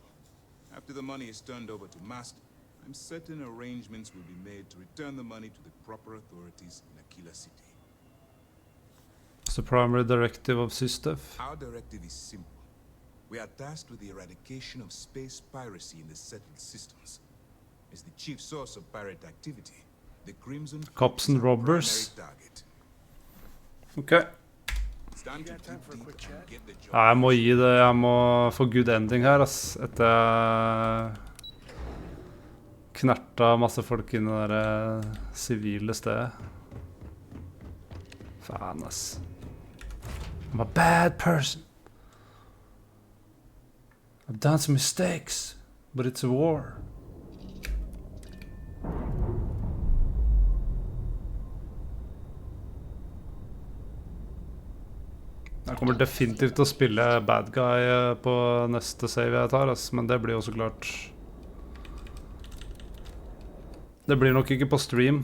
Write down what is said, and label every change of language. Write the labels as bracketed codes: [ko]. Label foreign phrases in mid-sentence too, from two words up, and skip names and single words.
[en] After the money is turned over to Mast, I'm certain arrangements will be made to return the money to the proper authorities in Aquila City. It's the primary directive of SysDev. Our directive is simple. We are tasked with the eradication of space piracy in the settled systems. As the chief source of pirate activity, the Crimson Cops and robbers. Ok. [no] Ja, jeg må gi det, jeg må få [en] good ending [no] her, ass. Etter jeg knerta masse folk inn i det der sivile stedet. Faen, ass. [en] I'm a bad person. I've done some mistakes, but it's a war. [no] Jeg kommer definitivt til å spille [en] bad guy [no] på neste save jeg tar, ass. Men det blir jo så klart. Det blir nok ikke på stream.